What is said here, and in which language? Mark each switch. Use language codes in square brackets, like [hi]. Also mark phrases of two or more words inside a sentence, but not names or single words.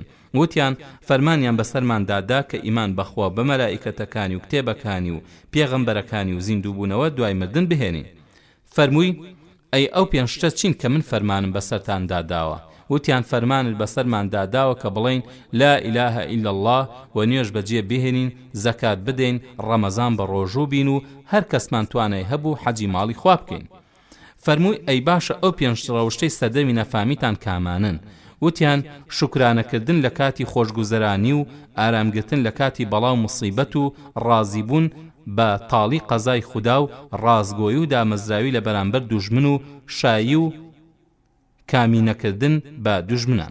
[ckb] وتیان فەرمانیان بەسەرماندادا کە ئیمان بەخوا بە مەلائیکەتەکانی و کتێبەکانی و پێغەمبەرەکانی و زیندووبوونەوە دوای مردن بهێنین. فەرمووی ئەی ئەو 5 شتە چین کە من فەرمانم بەسەرتاندا داوە؟ وتیان فەرمانت بەسەرماندا داوە کە بڵێین [ar] لا إله إلا الله [ckb] و نوێژ بەجێ بهێنین، زەکات بدەین، ڕەمەزان بە ڕۆژوو بین و هەر کەسمان توانای هەبوو حەجی ماڵی خوا بکەین. فەرمووی ئەی باشە ئەو 5 ڕەوشتەی سەردەمی نەفامیتان کامانن؟ وتیان شکرانەکردن لە کاتی خۆشگوزەرانی و ئارامگرتن لە کاتی بەڵاو مصیبەت و ڕازیبوون بە تاڵی قەزای خودا و ڕازگۆیی و دامەزراوی لە بەرامبەر دوژمن و شایی و کامینەکردن بە دوژمنان.